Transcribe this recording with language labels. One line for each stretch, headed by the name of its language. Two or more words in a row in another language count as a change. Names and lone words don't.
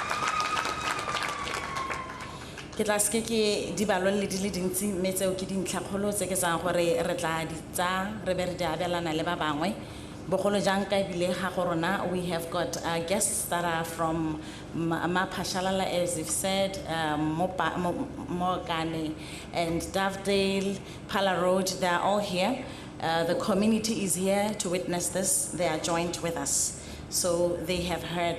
Tswana: Ke tla ske ke di balole di le dintsi mme tseo ke dintlhakgolo tse ke tsang gore re tla di tsa re be re di abelana le ba bangwe bogolo jang ka ebile ga go rona
English: we have got guests that are from Mapashalala, as you've said, Mokane and Dovedale, Pala Road, they are all here. The community is here to witness this. They are joined with us. So they have heard.